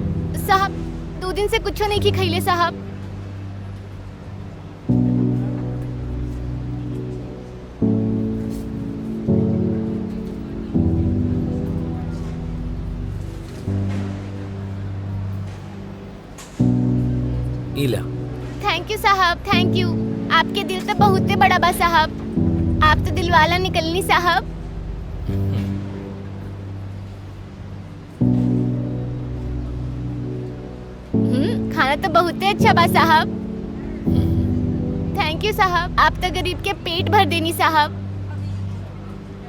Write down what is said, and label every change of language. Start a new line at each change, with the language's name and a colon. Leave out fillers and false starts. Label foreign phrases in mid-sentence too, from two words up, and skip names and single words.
Bhojpuri: साहब 2 दिन से कुछो नहीं की खैले साहब। इला।
English: thank you साहब, thank you.
Bhojpuri: आपके दिल तो बहुत बड़ा बा साहब, आप तो दिलवाला निकलनी साहब। खाना तो बहुत अच्छा बा साहब।
English: thank you
Bhojpuri: साहब, आप तो गरीब के पेट भर देनी साहब।